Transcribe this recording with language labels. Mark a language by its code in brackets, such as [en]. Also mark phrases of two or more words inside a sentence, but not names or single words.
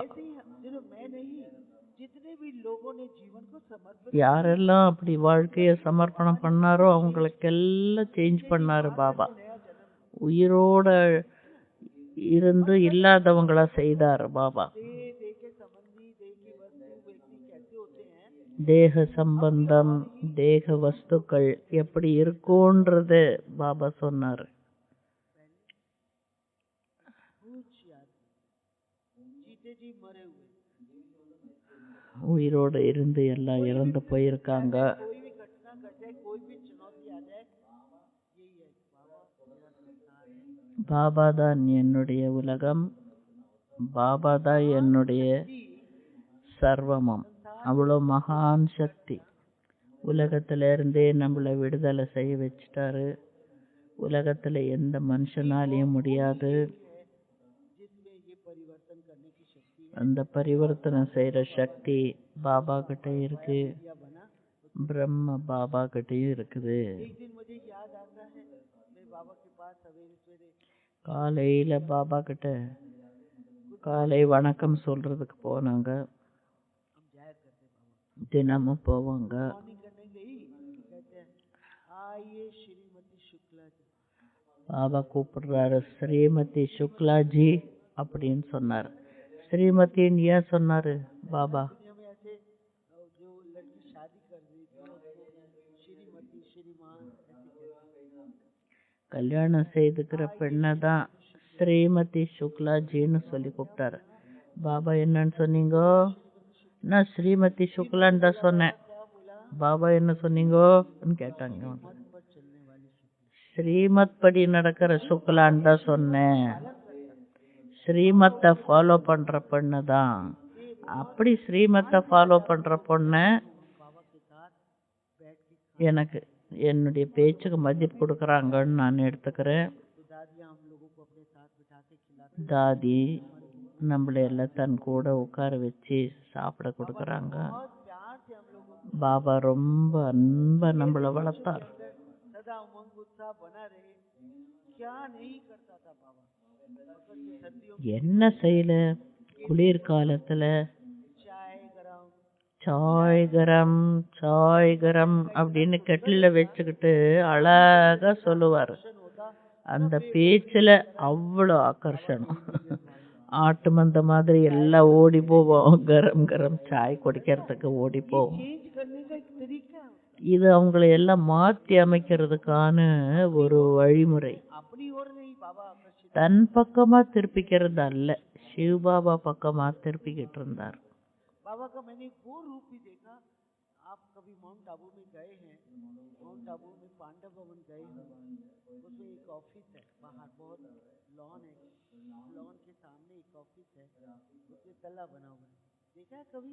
[hi] ऐसे ही सिर्फ मैं नहीं, जितने भी लोगों ने जीवन को समर्पित [ta] யாரெல்லாம் அப்படி வாழ்க்கைய சமர்ப்பணம் பண்ணாரோ அவங்களுக்கெல்லாம் சேஞ்ச் பண்ணாரு பாபா. உயிரோட இருந்து இல்லாதவங்களா செய்தாரு பாபா. [hi] देह के संबंधी, देह की वस्तु, व्यक्ति कैसे होते हैं, [ta] தேக சம்பந்தம் தேக வஸ்துக்கள் எப்படி இருக்கும்ன்றது பாபா சொன்னாரு. [hi] कुछ याद जीते जी मरे हुए, [ta] உயிரோடு இருந்து எல்லாம் இறந்து போயிருக்காங்க. [hi] कोई भी घटना घटे, कोई भी चुनौती आ जाए, यही है बाबा मेरा संसार है। [ta] பாபா தான் என்னுடைய உலகம், பாபா தான் என்னுடைய சர்வமம். அவ்வளோ மகான் சக்தி. உலகத்துல இருந்தே நம்மளை விடுதலை செய்ய வச்சுட்டாரு. உலகத்துல எந்த மனுஷனாலையும் முடியாது. [hi] जिसमें ये परिवर्तन करने की शक्ति है, [ta] அந்த பரிவர்த்தனை செய்யற சக்தி பாபா கிட்ட இருக்கு, [hi] या बना। [ta] பிரம்ம பாபா கிட்டயும் இருக்குது. [hi] एक दिन मुझे याद आता है, मैं बाबा के पास सवेरे सवेरे [ta] காலையில பாபா கிட்ட காலை வணக்கம் சொல்றதுக்கு போனாங்க. [hi] हम जाया करते बाबा, [ta] தினமும் போவாங்க. [hi] मॉर्निंग करने गई, कहते हैं आइए श्रीमती शुक्ला जी। [ta] பாபா கூப்பிடுறாரு, ஸ்ரீமதி சுக்லாஜி அப்படின்னு சொன்னார். ஸ்ரீமதின்னு ஏன் சொன்னாரு பாபா? दुनिया में ऐसे जो लड़की शादी कर रही थी उसको श्रीमती श्रीमान ऐसे कहते हैं। கல்யாணம் செய்துக்கிற பெண்ணை தான் ஸ்ரீமதி சுக்லாஜின்னு சொல்லி கூப்பிட்டாரு. பாபா என்னன்னு சொன்னீங்கோ? நான் ஸ்ரீமதி சுக்லான்னு தான் சொன்னேன். பாபா என்ன சொன்னீங்கோன்னு கேட்டாங்க. [hi] पर चलने वाली शुक्ला, [ta] ஸ்ரீமத் படி நடக்கிற சுக்லான்னு தான் சொன்னேன். ஸ்ரீமத்தை ஃபாலோ பண்ற பொண்ணு தான். அப்படி ஸ்ரீமத்தை ஃபாலோ பண்ற பொண்ணு [hi] बाबा के साथ बैठ के [ta] எனக்கு என்னுடைய பேச்சுக்கு மதிப்பு கொடுக்குறாங்கன்னு நான் எடுத்துக்கிறேன். [hi] तो दादियाँ हम लोगों को अपने साथ बिठा के खिलाती, [ta] தாதி நம்மளை எல்லாம் தன் கூட उட்கார வச்சு சாப்பிட கொடுக்குறாங்க. [hi] बहुत प्यार से हम लोगों को [ta] பாபா ரொம்ப அன்பா நம்மளை வளர்த்தார். [hi] सदा उमंग उत्साह बना रहे। क्या नहीं करता था बाबा, मगर ये सर्दियों [ta] என்ன செய்யல குளிர்காலத்துல [hi] चाय गरम चाय गरम चाय गरम [ta] அப்படின்னு கெட்டில வச்சுக்கிட்டு அழகா சொல்லுவாரு. [hi] होता [ta] அந்த பேச்சுல அவ்வளோ ஆக்கர்ஷணம். ஆட்டு மந்த மாதிரி எல்லாம் ஓடி போவோம், [hi] गरम गरम चाय [ta] குடிக்கிறதுக்கு ஓடி போவோம். [hi] चेंज करने का एक तरीका है, [ta] இது அவங்களை எல்லாம் மாற்றி அமைக்கிறதுக்கான ஒரு வழிமுறை. [hi] अपनी ओर नहीं बाबा आकर्षित। [ta] தன் பக்கமா திருப்பிக்கிறது அல்ல, சிவபாபா பக்கமா திருப்பிக்கிட்டு இருந்தார். [hi] बाबा का मैंने वो रूप भी देखा। आप कभी माउंट आबू में गए हैं? माउंट आबू में पांडव भवन गए हैं, उसमें एक ऑफिस है, बाहर बहुत लॉन है, लॉन के सामने एक ऑफिस है, उसमें तला बना हुआ है, देखा है कभी?